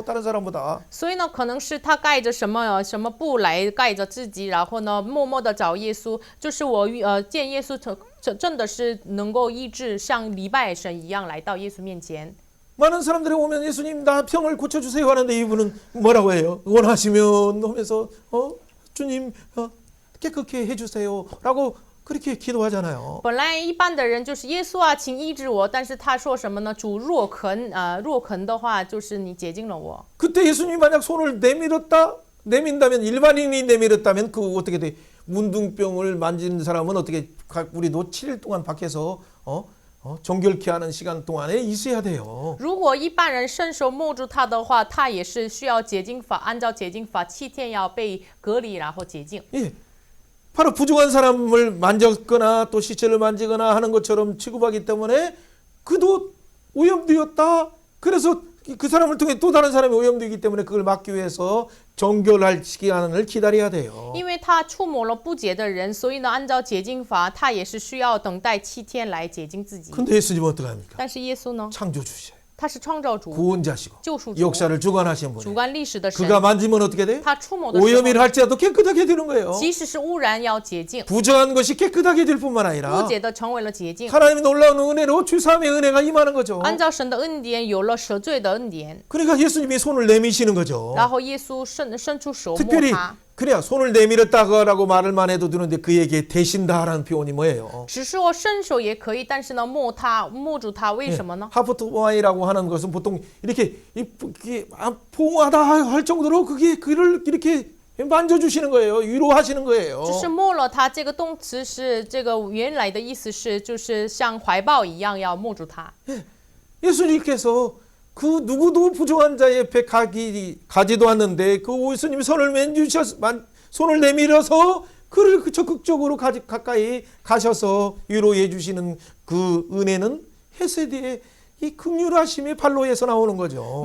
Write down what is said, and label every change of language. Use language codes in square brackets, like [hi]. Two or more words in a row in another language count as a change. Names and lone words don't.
[ko] 다른 사람보다. [zh] 所以呢，可能是他盖着什么布来盖着自己，然后呢，默默的找耶稣。就是我见耶稣真的是能够医治，像礼拜神一样来到耶稣面前。 [ko] 많은 사람들이 오면 예수님 나 병을 고쳐주세요 하는데 이분은 뭐라고 해요? 원하시면 하면서 주님 깨끗게 해주세요 라고 그렇게 기도하잖아요. [zh] 本来一般的人就是耶稣啊，请医治我，但是他说什么呢？主若肯的话，就是你洁净了我。 [ko] 그때 예수님이 만약 손을 내민다면 일반인이 내밀었다면 그 어떻게 돼? 문둥병을 만진 사람은 어떻게 우리도 7일 동안 밖에서 정결케 하는 시간 동안에 있어야 돼요. [zh] 如果一般人伸手摸住他的话，他也是需要洁净法，按照洁净法7天要被隔离，然后洁净。 [ko] 예, 바로 부정한 사람을 만졌거나 또 시체를 만지거나 하는 것처럼 취급하기 때문에 그도 오염되었다. 그래서 그 사람을 통해 또 다른 사람이 오염되기 때문에 그걸 막기 위해서 정결할 시간을 기다려야 돼요. [zh] 因为他触摸了不洁的人，所以呢，按照洁净法，他也是需要等待7天来洁净自己。 [ko] 근데 예수님은 어떡합니까? [zh] 但是耶稣呢， [ko] 창조주시에요. [zh] 他是创造主、 [ko] 구원자시고 [zh] 救赎主、 [ko] 역사를 주관하신 [zh] 主 [ko] 분이에요. [zh] 观历史的神。 [ko] 그가 만지면 어떻게 돼? [zh] 他触摸的时候， [ko] 오염이라 할지라도 깨끗하게 되는 거예요. [zh] 即使是污染要洁净， [ko] 부정한 것이 깨끗하게 될 뿐만 [zh] 不 [ko] 아니라 [zh] 洁的成为了洁净。 [ko] 하나님의 놀라운 은혜로 주사함의 은혜가 임하는 거죠. [zh] 按照神的恩典，有了赦罪的恩典， [ko] 그러니까 예수님이 손을 내미시는 거죠. [zh] 然后耶稣伸出手摸 [ko] 특별히 [zh] 他。 [ko] 그래야 손을 내밀었다고 말을만 해도 되는데 그에게 대신다라는 표현이 뭐예요? [zh] 只是我伸手也可以，但是呢，摸住他，为什么呢？ [ko] 하프트와이라고 하는 것은 보통 이렇게 포옹하다 할 정도로 그를 이렇게 만져주시는 거예요. 위로하시는 거예요. [zh] 只是摸了他，这个动词是这个原来的意思是，就是像怀抱一样要摸住他。 [ko] 예수님께서 그 누구도 부정한 자의 옆에 가지도 않는데 그 예수님이 손을 내밀어서 그를 적극적으로 가까이 가셔서 위로해 주시는 그 은혜는 헤세드의 이 긍휼하심의 발로에서 나오는 거죠.